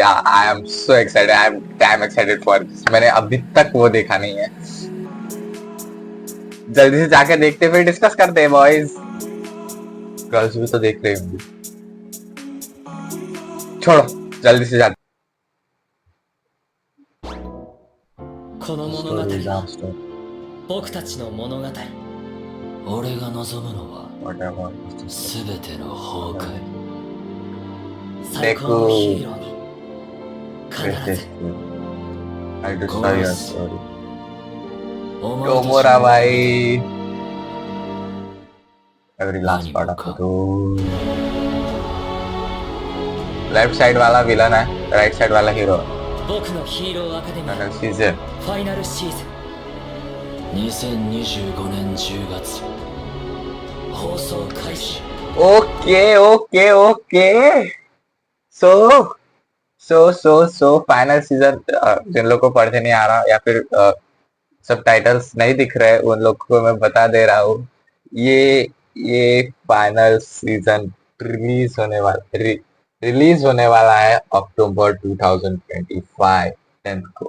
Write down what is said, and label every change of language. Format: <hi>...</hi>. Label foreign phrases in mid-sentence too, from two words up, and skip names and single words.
<en>I am so excited, I am damn excited for this.</en> <hi>मैंने अभी तक वो देखा नहीं है। जल्दी से जाके देखते फिर डिस्कस करते हैं बॉयज। गर्ल्स भी तो देख रही होंगी, छोड़ो जल्दी से जाते।</hi> <ja>この物語は僕たちの物語。俺が望むのは全ての崩壊。最高のヒーローに必ず。</ja> <en>I just saw your story. Tomura bhai. Every last part of it. left side</en> <hi>वाला विलन है,</hi> <en>right side</en> <hi>वाला हीरो।</hi> <ja>僕のヒーローアカデミーシーズンファイナルシーズン2025年10月放送開始。</ja> <en>okay so final season.</en> <hi>जिन लोग को पढ़ने नहीं आ रहा या फिर सब टाइटल्स नहीं दिख रहे, उन लोग को मैं बता दे रहा हूँ, ये</hi> <en>final season release</en> <hi>होने वाला है अक्टूबर 2025 10th को।</hi>